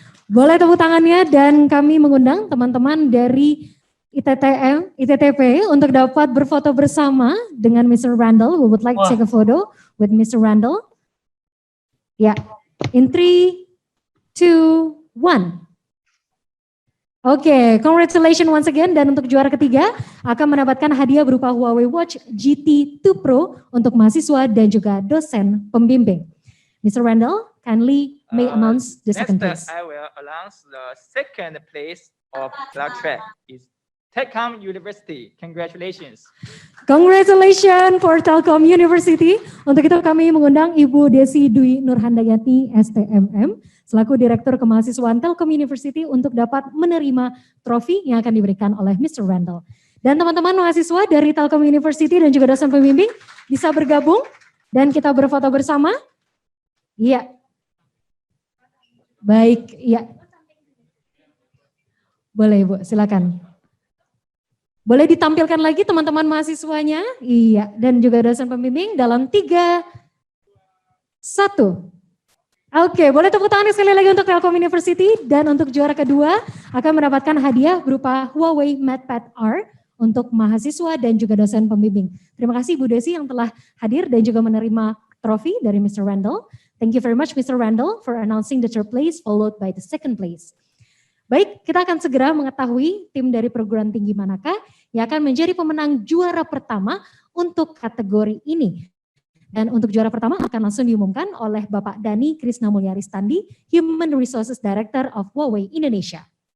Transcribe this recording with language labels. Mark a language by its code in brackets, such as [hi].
[id] Boleh tepuk tangannya dan kami mengundang teman-teman dari ITTP untuk dapat berfoto bersama dengan Mr. Randall. [en] We would like to take a photo with Mr. Randall. Ya, in 3, 2, 1. Oke, congratulations once again. [id] Dan untuk juara ketiga akan mendapatkan hadiah berupa Huawei Watch GT 2 Pro untuk mahasiswa dan juga dosen pembimbing. [en] Mr. Randall, kindly may announce the second place. I will announce the second place of Cloud Track is Telkom University. Congratulations. Congratulations for Telkom University. [id] Untuk itu kami mengundang Ibu Desi Dwi Nurhandayati STMM selaku Direktur Kemahasiswaan Telkom University untuk dapat menerima trofi yang akan diberikan oleh Mr. Randall. Dan teman-teman mahasiswa dari Telkom University dan juga dosen pembimbing bisa bergabung dan kita berfoto bersama. Iya. Baik, iya. Boleh Ibu, silakan. Boleh ditampilkan lagi teman-teman mahasiswanya? Iya, dan juga dosen pembimbing dalam 3, 1. Oke, boleh tepuk tangan sekali lagi untuk Telkom University. Dan untuk juara kedua akan mendapatkan hadiah berupa Huawei MatePad R untuk mahasiswa dan juga dosen pembimbing. Terima kasih Bu Desi yang telah hadir dan juga menerima trofi dari Mr. [en] Randall. Thank you very much Mr. Randall for announcing the third place followed by the second place. [id] Baik, kita akan segera mengetahui tim dari perguruan tinggi manakah yang akan menjadi pemenang juara pertama untuk kategori ini. Dan untuk juara pertama akan langsung diumumkan oleh Bapak Dani Krisna Mulyaristandi, [en] Human Resources Director of Huawei Indonesia.